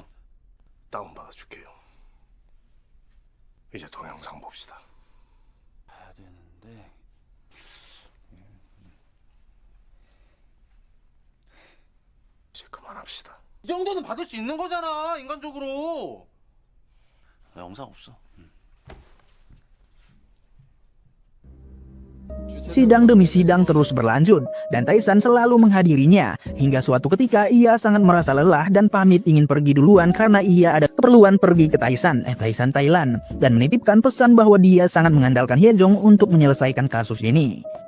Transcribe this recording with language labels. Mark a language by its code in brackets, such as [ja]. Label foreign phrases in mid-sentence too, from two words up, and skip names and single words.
[ko] 다운받아 줄게요. 이제 동영상 봅시다. 봐야 되는데. 이제 그만합시다. 이 정도는 받을 수 있는 거잖아, 인간적으로. 영상 없어. [id] Sidang demi sidang terus berlanjut dan Taisan selalu menghadirinya hingga suatu ketika ia sangat merasa lelah dan pamit ingin pergi duluan karena ia ada keperluan pergi ke Taisan Thailand dan menitipkan pesan bahwa dia sangat mengandalkan Hyejong untuk menyelesaikan kasus ini.